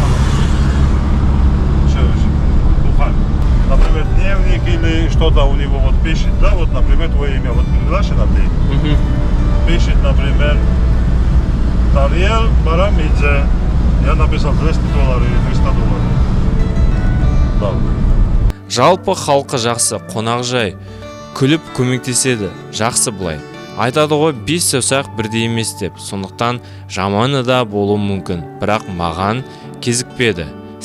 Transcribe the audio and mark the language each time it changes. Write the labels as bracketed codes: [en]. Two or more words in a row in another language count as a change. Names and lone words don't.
[ru] Все, бухать. Например, дневник или что-то у него вот пишет, да, вот, например, твое имя, вот приглашено ты. Пишет, например, Тариел Барамидзе. Я написал $200 или $300. Да. [kk] Жалпы халқы жақсы, қонақжай, күліп көмектеседі, жақсы былай. Айтады ғой 5 саусақ бірдей емес деп. Сондықтан жаманы да болуы мүмкін, бірақ маған кезікпеді.